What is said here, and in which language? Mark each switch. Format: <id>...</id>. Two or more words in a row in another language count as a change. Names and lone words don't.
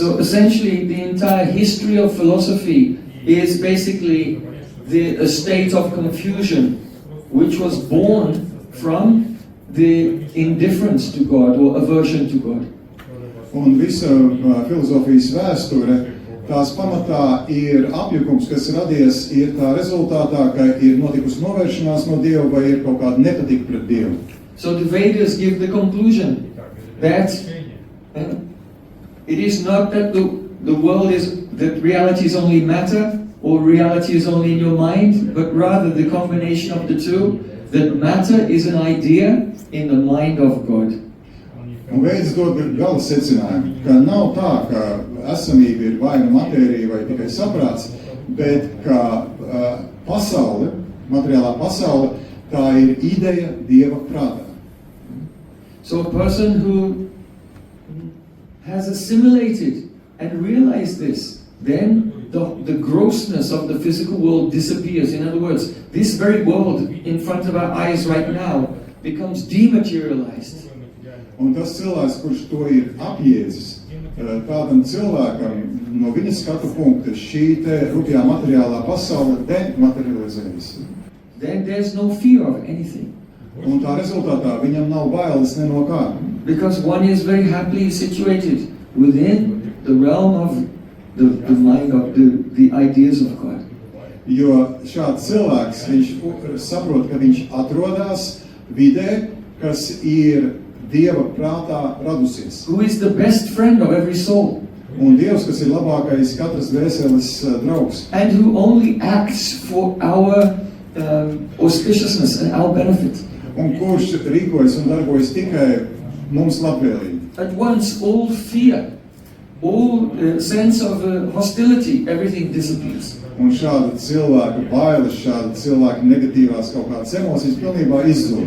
<en>So essentially the entire history of philosophy is basically a state of confusion which was born from the indifference to God or aversion to God.</en> <lv>Un visa filozofijas vēsture, tās pamatā ir apjukums, kas radies, ir tā rezultātā, ka ir notikusi novēršanās no Dieva vai ir kaut kāda nepatika pret Dievu.</lv> <en>So the Vedas give the conclusion that it is not that the world is, that reality is only matter or reality is only in your mind, but rather the combination of the two, that matter is an idea in the mind of God.</en> <lv>Un veids dod gala secinājumu, ka nav tā, ka esamība ir vai nu matērija vai tikai saprāts, bet ka pasaule, materiālā pasaule, tā ir ideja Dieva prātā.</lv> <en>So a person who has assimilated and realized this, then the grossness of the physical world disappears. In other words, this very world in front of our eyes right now becomes dematerialized.</en> <lv>Un tas cilvēks, kurš to ir apjēdzis, tādam cilvēkam no viņa skatu punkta šī te rupjā materiālā pasaule dematerializējas.</lv> <en>Then there's no fear of anything.</en> <lv>Un tā rezultātā viņam nav bailes ne no kā.</lv> <en>Because one is very happily situated within the realm of the mind of the ideas of God.</en> <lv>Jo šāds cilvēks, viņš saprot, ka viņš atrodas vidē, kas ir Dieva prātā radusies.</lv> <en>Who is the best friend of every soul.</en> <lv>Un Dievs, kas ir labākais katras dvēseles draugs.</lv> <en>And who only acts for our auspiciousness and our benefit.</en> <lv>Un kurš rīkojas un darbojas tikai mums labvēlīgi.</lv> <en>At once all fear, all sense of hostility, everything disappears.</en> <lv>Un šāda cilvēka bailes, šāda cilvēka negatīvās kaut kādas emocijas pilnībā izzūd.</lv>